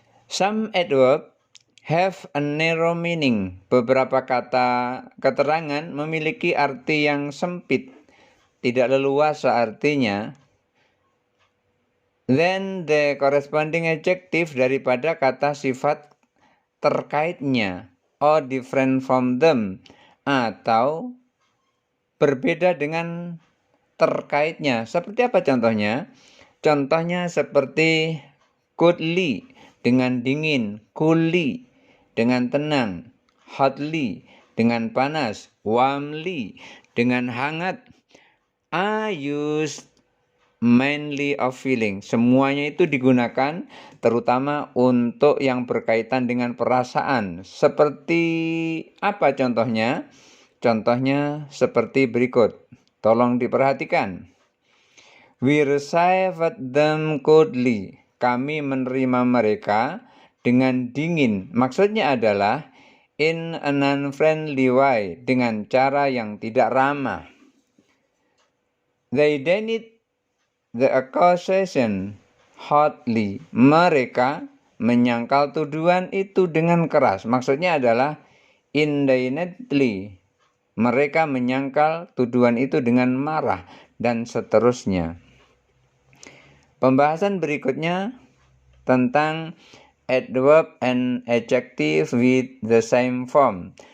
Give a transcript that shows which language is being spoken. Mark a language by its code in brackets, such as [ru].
[en] Some adverb have a narrow meaning. [id] Beberapa kata keterangan memiliki arti yang sempit, tidak leluasa artinya. [en] Then the corresponding adjective [id] daripada kata sifat terkaitnya, [en] or different from them, [id] atau berbeda dengan terkaitnya. Seperti apa contohnya? Contohnya seperti coolly, dengan dingin, coolly, dengan tenang, hotly, dengan panas, warmly, dengan hangat, [en] are used mainly of feeling. [id] Semuanya itu digunakan terutama untuk yang berkaitan dengan perasaan. Seperti apa contohnya? Contohnya seperti berikut. Tolong diperhatikan. [en] We received them coldly. [id] Kami menerima mereka dengan dingin. Maksudnya adalah [en] in an unfriendly way, [id] dengan cara yang tidak ramah. [en] They denied the accusation hotly. [id] Mereka menyangkal tuduhan itu dengan keras. Maksudnya adalah indignantly. Mereka menyangkal tuduhan itu dengan marah, dan seterusnya. Pembahasan berikutnya tentang [en] adverb and adjective with the same form.